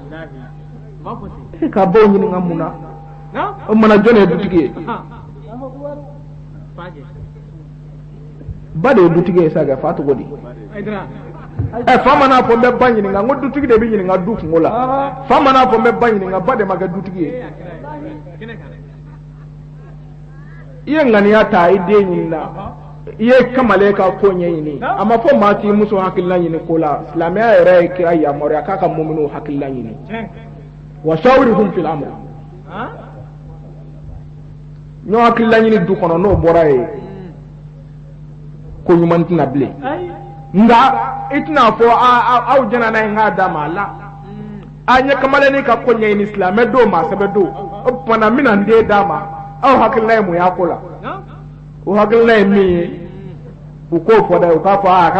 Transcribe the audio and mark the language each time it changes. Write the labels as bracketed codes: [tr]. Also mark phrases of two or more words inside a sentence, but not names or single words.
[bm] ka baw ɲininka mun na o mana jɔn ye dutigi ye ba de ye dutigi ye sa kɛ fa cogo di fa ma n'a fɔ n bɛ ba ɲininka n ko dutigi de bɛ ɲininka du kungo la fa ma n'a fɔ n bɛ ba ɲininka ba de ma kɛ dutigi ye i ye ŋaniya ta i den ɲinina i ye kamalen ka ko ɲɛɲini a ma fɔ maa t'i muso hakilina ɲini ko la silamɛya yɛrɛ ye kira yamaruya k'a ka mu'minu hakilina ɲini [ar] وشاورهم في الأمر [bm] ɲɔ hakilina ɲini du kɔnɔ n'o bɔra ye ko ɲuman tɛna bilen nka i tɛna fɔ aw jɛna n'a ye n k'a d'a ma la a ɲɛ kamalen ka ko ɲɛɲini silamɛ don maa sɛbɛ don o tuma n bɛna n den d'a ma aw hakilina ye mun y'a ko la o hakilina ye min ye u k'o fɔ dɛ u k'a fɔ a ka